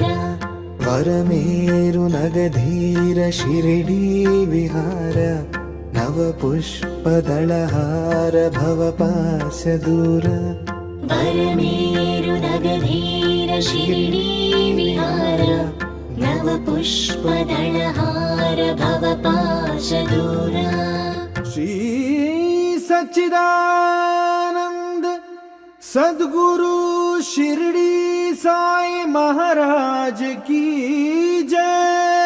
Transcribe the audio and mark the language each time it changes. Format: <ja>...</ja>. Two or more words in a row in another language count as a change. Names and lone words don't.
<te>వరమేరు నగధీర షిరిడీ విహార, నవ పుష్పదళహార భవపాశ దూర. వరమేరు నగధీర షిరిడీ విహార, నవ పుష్పదళహార భవపాశ దూర.</te> <hi>శ్రీ सच्चिदानंद सद्गुरु शिरडी साई महाराज की जय.</hi>